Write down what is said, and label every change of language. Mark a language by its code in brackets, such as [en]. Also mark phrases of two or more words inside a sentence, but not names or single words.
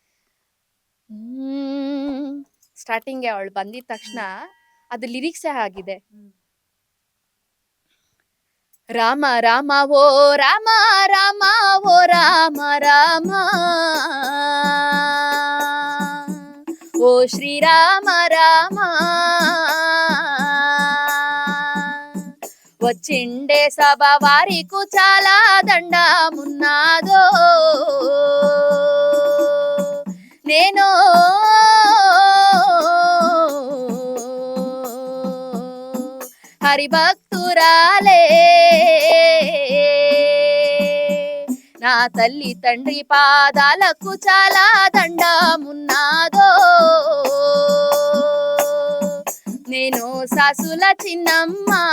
[kn] ಸ್ಟಾರ್ಟಿಂಗ್ ಅವಳು ಬಂದಿದ ತಕ್ಷಣ ಅದು ಲಿರಿಕ್ಸೇ ಆಗಿದೆ. ರಾಮ ರಾಮ ಓ ರಾಮ ರಾಮ ಓ ರಾಮ ರಾಮ, ಓ ಶ್ರೀರಾಮ ರಾಮ, [te] వచ్చిండే సభ వారికు చాలా దండమున్నాదో, నేను హరిభక్తురాలే, నా తల్లి తండ్రి పాదాలకు చాలా దండమున్నాదో, నేను సాసుల చిన్నమ్మ,